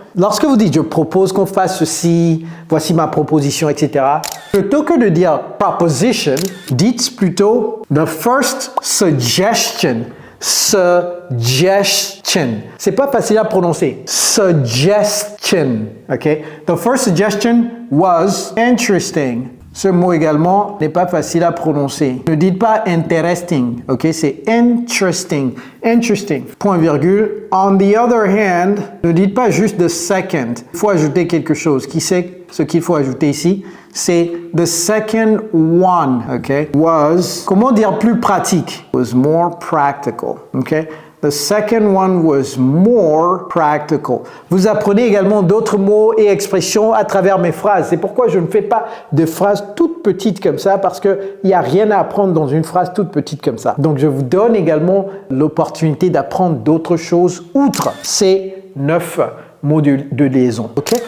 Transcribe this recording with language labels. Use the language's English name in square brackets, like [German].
[French] Lorsque vous dites « je propose qu'on fasse ceci, voici ma proposition, etc. » Plutôt que de dire « proposition », dites plutôt « [English] the first suggestion ». [French] Suggestion. C'est pas facile à prononcer. Suggestion. OK? [English] The first suggestion was interesting. [French] Ce mot également n'est pas facile à prononcer. Ne dites pas interesting, ok? C'est interesting. Interesting. Point virgule. [English] On the other hand, [French] ne dites pas juste [English] the second. [French] Il faut ajouter quelque chose. Qui sait ce qu'il faut ajouter ici? C'est [English] the second one, [French] ok? [English] Was, [French] comment dire plus pratique? [English] Was more practical, ok? The second one was more practical. [French] Vous apprenez également d'autres mots et expressions à travers mes phrases. C'est pourquoi je ne fais pas de phrases toutes petites comme ça, parce qu'il n'y a rien à apprendre dans une phrase toute petite comme ça. Donc, je vous donne également l'opportunité d'apprendre d'autres choses outre ces 9 mots de liaison. OK?